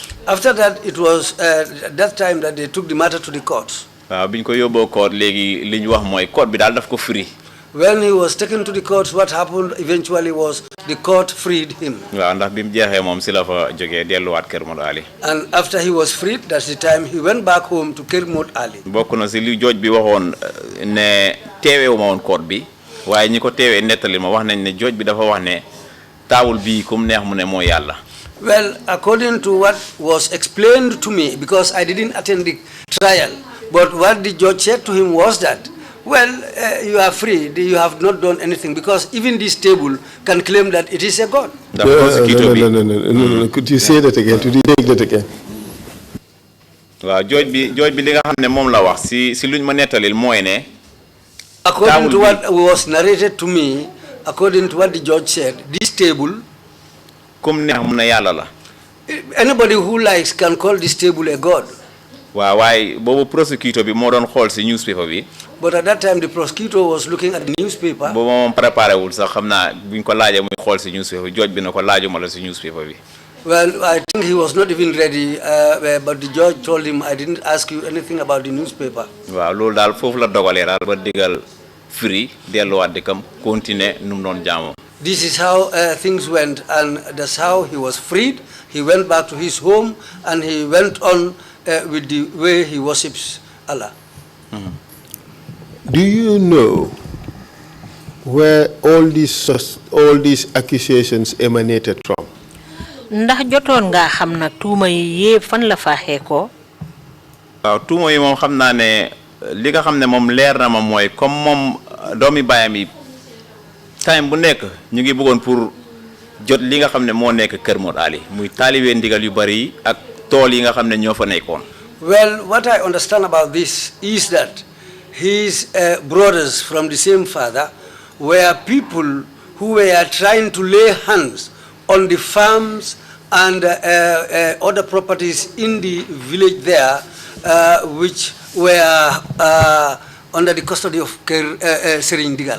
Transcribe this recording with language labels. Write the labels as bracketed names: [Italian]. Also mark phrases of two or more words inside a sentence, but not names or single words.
[English] After that, it was that time that they took the matter to the courts. [Wolof] waaw bi ñu ko yóbboo court léegi li ñu wax mooy court bi daal daf ko free. [English] When he was taken to the courts, what happened eventually was the court freed him. [Wolof] waaw ndax bi mu jeexee moom si la fa jógee delluwaat Kër Modou Ali. [English] And after he was freed, that's the time he went back home to Kermut Ali. [Wolof] bokk na si li jooj bi waxoon ne teeweewu ma woon court bi waaye ñi ko teewee nettali ma wax nañ ne jooj bi dafa wax ne taawul bii kum neex mu ne mooy yàlla. [English] Well, according to what was explained to me, because I didn't attend the trial, but what the judge said to him was that, well, you are free, you have not done anything, because even this table can claim that it is a god. No. Could you say that again? Could you take that again? [Wolof] waaw jooj bi li nga xam ne moom la wax si luñ ma nettalil mooy ne. [English] According to what was narrated to me, according to what the judge said, this table, [Wolof] kum neex mu ne yàlla la. [English] anybody who likes can call this table a god. [Wolof] waaw waaye boobu prosecutor bi moo doon xool si newspaper bi. [English] But at that time, the prosecutor was looking at the newspaper. [Wolof] boobu moom préparé wul sax xam naa buñ ko laajee muy xool si newspaper jooj bi na ko laajuma la si newspaper bi. [English] Well, I think he was not even ready, but the judge told him, I didn't ask you anything about the newspaper. [Wolof] waaw loolu daal foofu la dogalee daal ba digal free delluwaat di kam continuer nu mu doon jaamoo. [English] This is how things went, and that's how he was freed. He went back to his home, and he went on with the way he worships Allah. Do you know where all these accusations emanated from? [Wolof] Ndax jotoon nga xam nag tuuma yi yépp fan la faaxee ko? waaw tuuma yi moom xam naa ne li nga xam ne moom leer na ma mooy comme moom doomi baayam yi time bu nekk ñu ngi bëggoon pour jot li nga xam ne moo nekk Kër Mod Ali muy taalibe ndigal yu bari ak tool yi nga xam ne ñoo fa nekkoon. [English] Well, what I understand about this is that his brothers from the same father were people who were trying to lay hands on the farms and other properties in the village there, which were under the custody of Serigne Digal.